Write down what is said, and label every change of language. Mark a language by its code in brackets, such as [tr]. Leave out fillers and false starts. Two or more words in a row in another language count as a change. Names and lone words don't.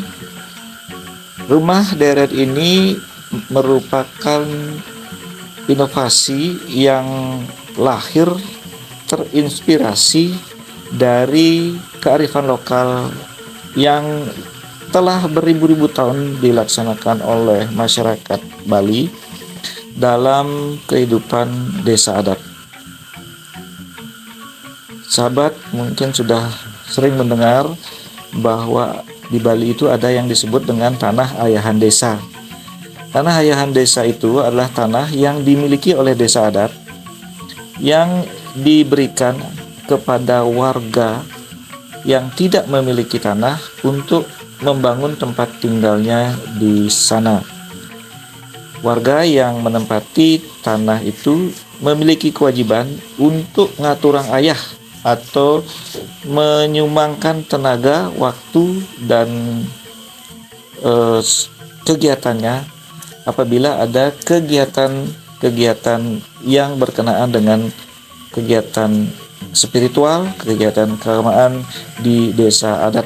[id] Rumah deret ini merupakan inovasi yang lahir terinspirasi dari kearifan lokal yang telah beribu-ribu tahun dilaksanakan oleh masyarakat Bali dalam kehidupan desa adat. Sahabat mungkin sudah sering mendengar bahwa di Bali itu ada yang disebut dengan tanah ayahan desa. Tanah ayahan desa itu adalah tanah yang dimiliki oleh desa adat yang diberikan kepada warga yang tidak memiliki tanah untuk membangun tempat tinggalnya di sana. Warga yang menempati tanah itu memiliki kewajiban untuk [ban] ngaturang ayah [id] atau menyumbangkan tenaga, waktu, dan kegiatannya apabila ada kegiatan yang berkenaan dengan kegiatan spiritual, kegiatan keagamaan di desa adat.